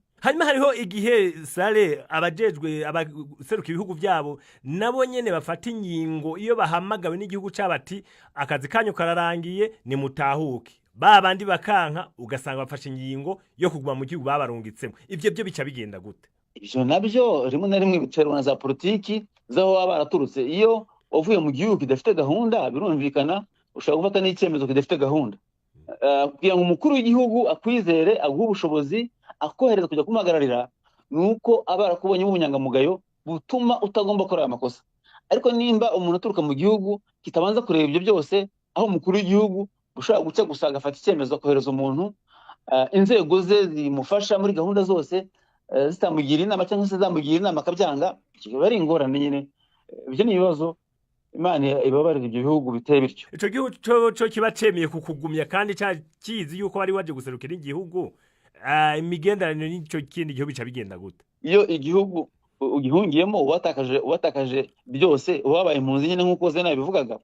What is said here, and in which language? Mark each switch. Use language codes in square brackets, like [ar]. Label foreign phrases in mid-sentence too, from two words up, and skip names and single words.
[rn] Hanyuma hariho igihe Sale abajejwe abaseruka ibihugu byabo nabo nyene bafata ingingo iyo bahamagawe n'igihugu cyabati akazi kanyu kararangiye ni mutahuke, babandi bakanka ugasanga bafashe ingingo yo kuguma mu gihugu babarungitsemo. Ivyo byo bica bigenda gute? [rw] Ivyo nabyo rimwe na rimwe biterwa na za politiki zaho baba baraturutse. Iyo uvuye mu gihugu kidafite gahunda birumvikana ushaka gufata n'icyemezo kidafite gahunda, kugira ngo umukuru w'igihugu akwizere aguhe ubushobozi akohereza kujya kumuhagararira, nuko aba arakubonye ubunyangamugayo butuma utagomba gukora amakosa. Ariko nimba umuntu aturuka mu gihugu kitabanza kureba ibyo byose, aho umukuru w'igihugu ushaka guca gusa agafata icyemezo akohereza umuntu, inzego ze zimufasha muri gahunda zose zitamugira inama cyangwa se zamugira inama akabyanga, kiba ari ingorane nyine. Ibyo ni ibibazo Imana ibabarira ibyo bihugu biteye bityo. [rn] Ico gihugu cyo kiba cemeye kukugumya kandi cyakizi yuko wari waje guserukira igihugu, imigenderanire n'icyo kindi gihugu bica bigenda gute? [rw] Iyo igihugu ugihungiyemo uwatakaje byose ubabaye impunzi nyine nk'uko Zena bivugaga.